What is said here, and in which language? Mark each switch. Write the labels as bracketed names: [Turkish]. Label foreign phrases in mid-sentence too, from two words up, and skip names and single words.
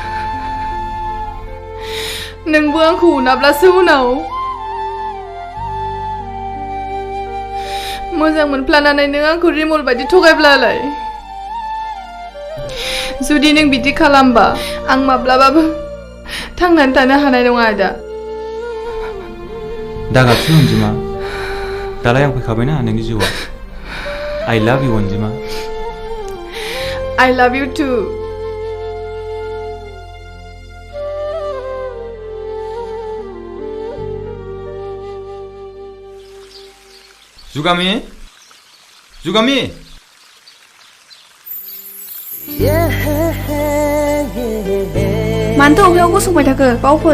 [Bodo] नोंबो आंखौ उनाब्लासो उनाव मोजां मोनफ्लानानै नों आंखौ रिमल बायदि थगायब्लालाय जुदि नों बिदि खालामबा आं माब्लाबाबो थांनानै थानो हानाय नङा आदा दागाबसै अनजिमा दालाय आं फैखाबायना नोंनि जिउआव [English] I love you [Bodo] अनजिमा [English] I love you too [Bodo] जुगामि जुगामि मानोथो अबेयाव गसंबाय थाखो बाव फै